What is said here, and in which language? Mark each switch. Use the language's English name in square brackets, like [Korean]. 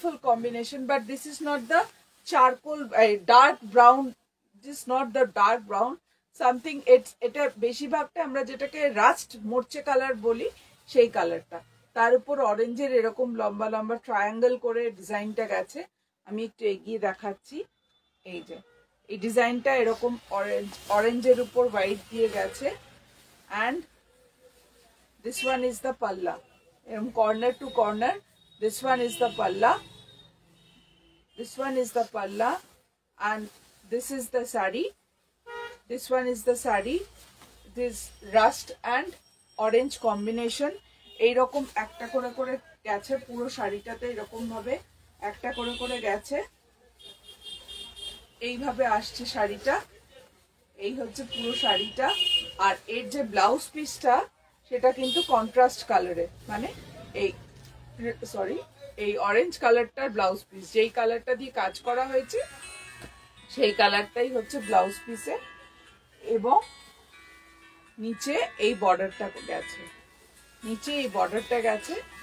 [English] combination, but this is not the charcoal dark brown, this is not the dark brown, something it's [Bangla] এটা বেশিরভাগটা আমরা যেটাকে rushed মোরচে colour বলি সেই কালারটা, তার উপর অরেঞ্জের এরকম লম্বা লম্বা ট্রায়াঙ্গেল করে ডিজাইনটা গেছে। আমি একটু এগিয়ে দেখাচ্ছি, এই যে এই ডিজাইনটা এরকম অরেঞ্জের উপর হোয়াইট দিয়ে গেছে। [English] and this one is the palla, corner to corner, this one is the palla, this one is the palla, and this is the sari, this one is the sari, this rust and orange combination [Bangla] এইরকম একটা করে করে গেছে পুরো শাড়িটাতে, এরকম ভাবে একটা করে করে গেছে, এইভাবে আসছে শাড়িটা, এই হচ্ছে পুরো শাড়িটা। আর এর যে ব্লাউজ পিসটা সেটা কিন্তু কন্ট্রাস্ট কালারে, মানে এই সরি এই অরেঞ্জ কালারটার ব্লাউজ পিস, যেই কালারটা দিয়ে কাজ করা হয়েছে সেই কালারটাই হচ্ছে ব্লাউজ পিসে, এবং নিচে এই বর্ডারটা গেছে, নিচে এই বর্ডারটা গেছে।